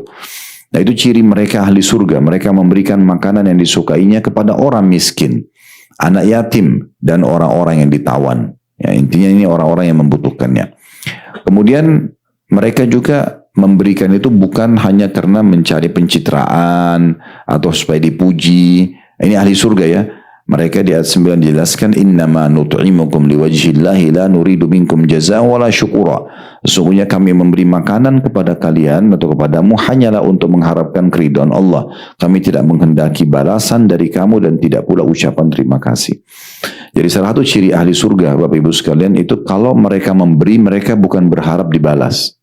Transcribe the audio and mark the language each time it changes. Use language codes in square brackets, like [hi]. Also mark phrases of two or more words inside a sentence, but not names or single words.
[id] Nah itu ciri mereka ahli surga. Mereka memberikan makanan yang disukainya kepada orang miskin, anak yatim, dan orang-orang yang ditawan. Ya, intinya ini orang-orang yang membutuhkannya. Kemudian mereka juga memberikan itu bukan hanya karena mencari pencitraan atau supaya dipuji. Ini ahli surga ya. Mereka di ayat 9 dijelaskan [ar] إنما نطعمكم لوجه الله لا نريد منكم جزاء ولا شكورا. [id] Sesungguhnya kami memberi makanan kepada kalian atau kepadamu hanyalah untuk mengharapkan keridhaan Allah. Kami tidak menghendaki balasan dari kamu dan tidak pula ucapan terima kasih. Jadi salah satu ciri ahli surga Bapak Ibu sekalian itu kalau mereka memberi, mereka bukan berharap dibalas.